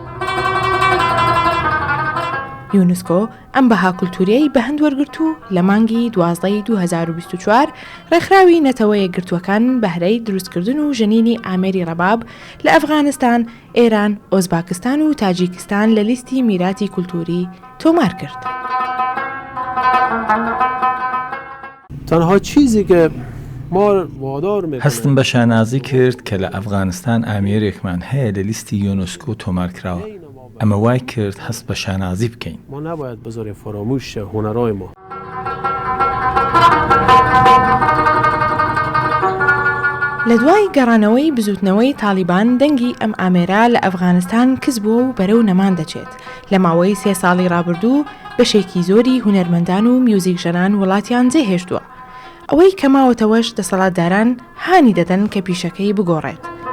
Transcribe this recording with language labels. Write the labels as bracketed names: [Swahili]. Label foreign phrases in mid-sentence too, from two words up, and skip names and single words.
[Central Kurdish] یونسکۆ ئەم بەها کولتوریەی بە هەند وەرگرت و لە مانگی 12 2024 ڕێکخراوی نەتەوە یەکگرتووەکان بەهرەی دروستکردن و ژەنینی ئامێری ڕەباب لە ئەفغانستان، ئێران، ئۆزباکستان و تاجیکستان لە لیستی میراتی کولتوری تۆمار کرد. [Persian] تەنها چیزی کە [Central Kurdish] هەستم بە شانازی کرد کە لە ئەفغانستان ئامێرێکمان هەیە لە لیستی یۆنسکۆ تۆمار کراوە ئەمە وای کرد هەست بە شانازی بکەین. [Persian] ما نباید بذاریم فراموش هنرهای ما. [Central Kurdish] لە دوای گەڕانەوەی بزوتنەوەی تالیبان دەنگی ئەم ئامێرە لە ئەفغانستان کەس بووە و بەرەو نەمان دەچێت لە ماوەی 3 ساڵی ڕابردوو بەشێکی زۆری هونەرمەندان و میوزیکژەنان وڵاتیان جێهێشتووە ئەوەی کەماوەتەوەش دەسەڵاتداران هانی دەدەن کە پیشەکەی بگۆڕێت.